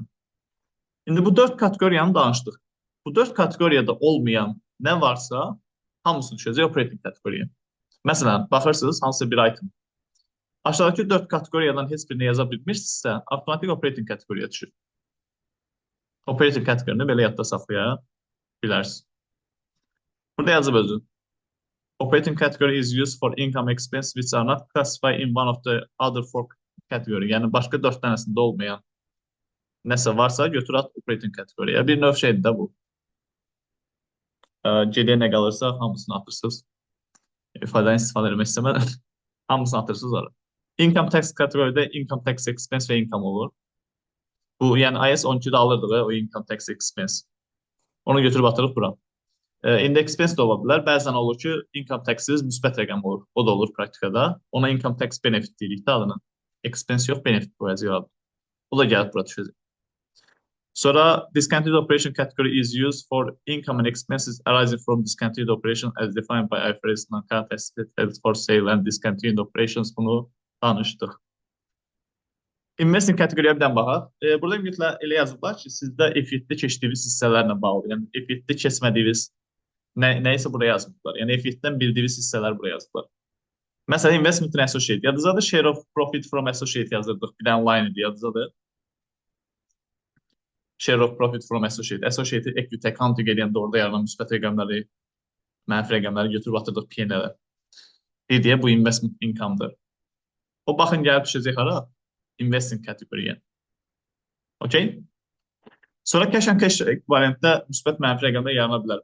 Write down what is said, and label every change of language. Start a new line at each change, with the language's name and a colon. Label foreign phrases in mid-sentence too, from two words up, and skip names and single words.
Azerbaijani: İndi bu 4 kateqoriyanı danışdıq. Bu 4 kateqoriyada olmayan nə varsa hamısını düşəcək operating kateqoriyaya. Məsələn, baxırsınız hansısa bir item. Aşağıdakı 4 kateqoriyadan heç birini yaza bilmirsinizsə, avtomatik operating kateqoriyaya düşür. Operating kateqorini belə yadda saxlaya bilərsiniz. Burada yazıb özü.
English: Operating category is used for income expense which are not classified in one of the other four category.
Azerbaijani: Yəni başqa 4 dənəsində olmayan nəsə varsa götür at operating kateqoriya. Bir növ şeydir də bu. Geriyə nə qalırsa hamısını atırsınız. İfadəni istifadə etmək istəmədən hamısını atırsınız oraya. Income tax kateqoriyada
English: income tax expense
Azerbaijani: və income olur. Bu yəni IAS 12-də alırdığı o
English: income tax expense.
Azerbaijani: Onu götürüb atırıq bura. İndi expense də ola bilər. Bəzən olur ki,
English: income tax'iniz
Azerbaijani: müsbət rəqəm olur. O da olur praktikada. Ona
English: income tax benefit
Azerbaijani: deyirik də adına. Expense yox, benefit qoyacaq. O da gəlib bura düşəcək.
English: Sonra discontinued operation category is used for income and expenses arising from discontinued operation as defined by IFRS non-current assets for sale and discontinued operations.
Azerbaijani: Bunu danışdıq. Investing kateqoriya bir dən baxaq. Burada ümumiyyətlə elə yazıblar ki, sizdə F7-də keçdiyiniz hissələrlə bağlı. Yəni F7-də keçmədiyiniz nəysə buraya yazmışlar. Yəni F7-dən bildiyiniz hissələr buraya yazıblar. Məsələn,
English: investment in associate.
Azerbaijani: Yadınızdadır,
English: share of profit from associate
Azerbaijani: yazırdıq. Bir dənə line idi, yadınızdadır.
English: Share of profit from associate. Associate equity accounting
Azerbaijani: eləyəndə orada yaranan müsbət rəqəmləri, mənfi rəqəmləri götürüb atırdıq P&L-ə. Deyə bu
English: investment income-
Azerbaijani: dır. O baxın gəlib düşəcək hara? Investing kateqoriya. Okay? Sonra
English: cash and cash
Azerbaijani: variantda müsbət mənfi rəqəmlər yarana bilər.